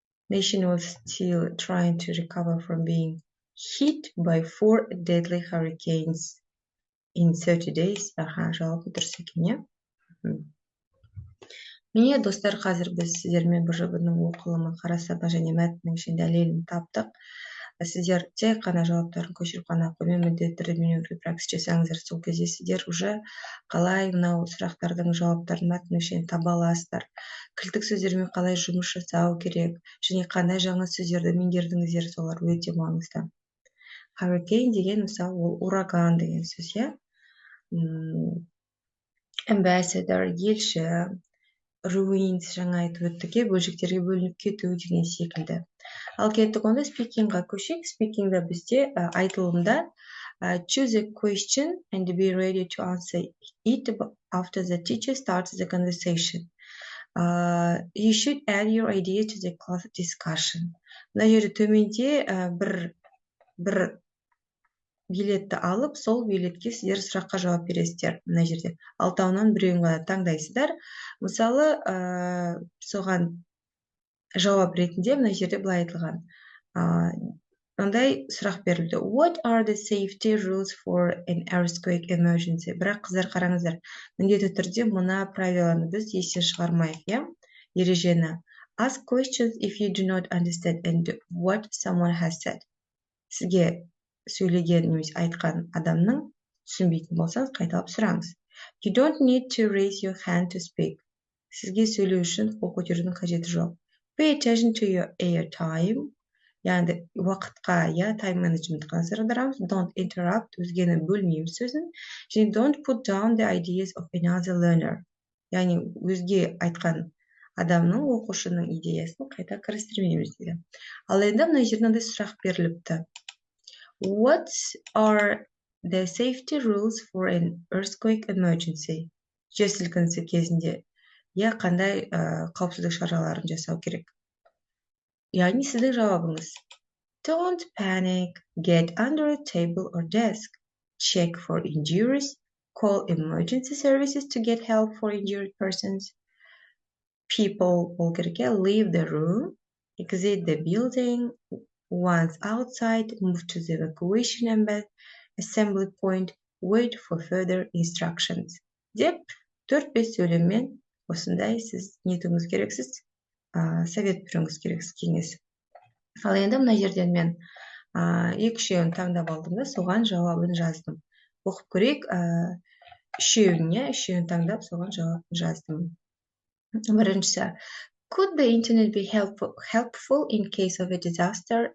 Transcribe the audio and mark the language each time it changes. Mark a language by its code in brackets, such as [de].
[en] Nation was still trying to recover from being hit by 4 deadly hurricanes in 30 days. [kk] Жауабы дұрыс екен, Міне, достар, қазір біз сіздермен БЖБ-ның оқылымын қарастырдық және мәтіннің ішінде дәлелін таптық. Сіздер тек қана жауаптарын көшіріп қана қоймай міндетті түрде менімен бірге практис жасаңыздар. Сол кезде сіздер уже қалай мынау сұрақтардың жауаптарын мәтіннің ішінен таба аласыздар. Кілттік сөздермен қалай жұмыс жасау керек және қандай жаңа сөздерді меңгердіңіздер, солар өте маңызды. Hurricane деген мысалы ол ураган деген сөз, Ambassador, елші, ruins жаңа айтып өттік, бөлшектерге бөлініп кету деген секілді. Ал кеттік онда speakingға көшейік. Speakingда бізде айтылымда [en] choose a question and be ready to answer it after the teacher starts the conversation. You should add your idea to the class discussion. [kk] Мына жерде төменде бір билетті алып, сол билетке сіздер сұраққа жауап бересіздер. Мына жерде алтауынан біреуін ғана таңдайсыздар. Мысалы, соған жауап ретінде мына жерде былай айтылған. Мындай сұрақ берілді. [en] What are the safety rules for an earthquake emergency? [kk] Бірақ қыздар қараңыздар, міндетті түрде мына правиланы біз естен шығармайық, ережені. [en] Ask questions if you do not understand and what someone has said. [kk] Сізге сөйлеген немесе айтқан адамның түсінбейтін болсаңыз, қайталап сұраңыз. [en] You don't need to raise your hand to speak. [kk] Сізге сөйлеу үшін қол көтерудің қажеті жоқ. [en] Pay attention to your air time. [kk] Яғни уақытқа, time management-қа назар аударамыз. [en] Don't interrupt, [kk] өзгені бөлмейміз сөзін. [en] Және don't put down the ideas of another learner. [kk] Яғни өзге айтқан адамның, оқушының идеясын қайта кірістірмейміз дейді. Ал енді мына жерде мынандай сұрақ беріліпті. [en] What are the safety rules for an earthquake emergency? [kk] Жер сілкінісі кезінде қандай қауіпсіздік шараларын жасау керек? Яғни сіздің жауабыңыз. [en] Don't panic, get under a table or desk, check for injuries, call emergency services to get help for injured persons. People will leave the room, exit the building. Once outside, move to the evacuation assembly point, wait for further instructions. [kk] Деп 4-5 сөйлеммен осындай сіз нетіңіз керексіз, совет беруіңіз керексіз, кеңес. Ал енді мына жерден мен Екі-үшеуін таңдап алдым да, соған жауабын жаздым. Оқып көрейік, үшеуін таңдап, соған жауабын жаздым. [en] Біріншісі, could the internet be helpful in case of a disaster?